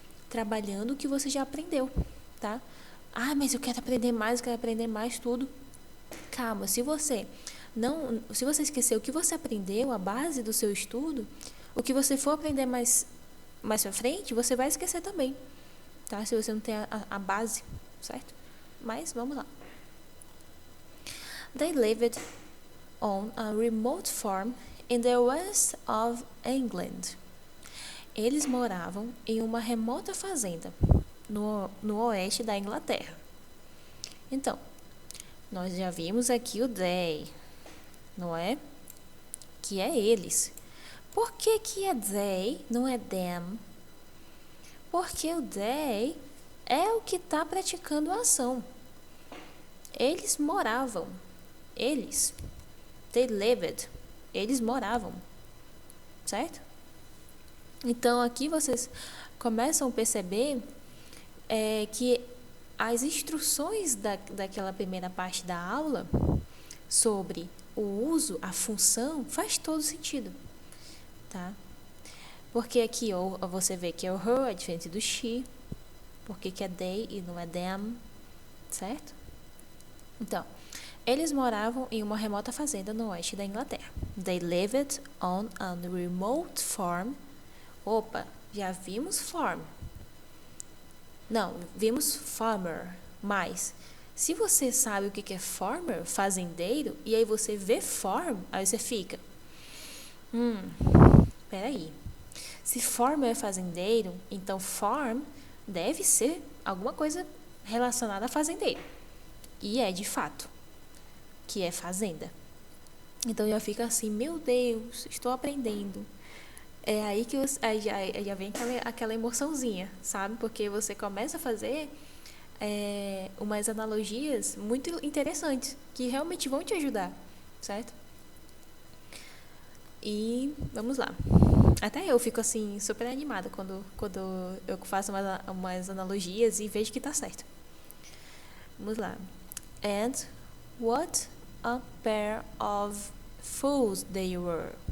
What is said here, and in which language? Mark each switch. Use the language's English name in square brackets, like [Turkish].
[Portuguese] Trabalhando o que você já aprendeu, tá? Ah, mas eu quero aprender mais tudo. Calma, se você esquecer o que você aprendeu, a base do seu estudo, o que você for aprender mais pra frente, você vai esquecer também, tá? Se você não tem a base, certo? Mas vamos lá. [English] They lived on a remote farm in the west of England. [Portuguese] Eles moravam em uma remota fazenda no oeste da Inglaterra. Então, nós já vimos aqui o they, não é? Que é eles. Por que é they, não é them? Porque o they é o que está praticando a ação. Eles moravam. [English] They lived. [Portuguese] Eles moravam. Certo? Então, aqui vocês começam a perceber que as instruções daquela primeira parte da aula sobre o uso, a função, faz todo sentido, tá? Porque aqui você vê que é o her é diferente do she, porque que é they e não é them, certo? Então, eles moravam em uma remota fazenda no oeste da Inglaterra. [English] They lived on a remote farm. [Portuguese] Opa, já vimos farm. Não, vimos farmer, mas se você sabe o que é farmer, fazendeiro, e aí você vê farm, aí você fica, peraí, se farmer é fazendeiro, então farm deve ser alguma coisa relacionada a fazendeiro, e é de fato, que é fazenda. Então já fica assim, meu Deus, estou aprendendo. É aí que já vem aquela emoçãozinha, sabe? Porque você começa a fazer umas analogias muito interessantes, que realmente vão te ajudar, certo? E vamos lá. Até eu fico assim, super animada quando eu faço umas analogias e vejo que tá certo. Vamos lá. [English] And what a pair of fools they were.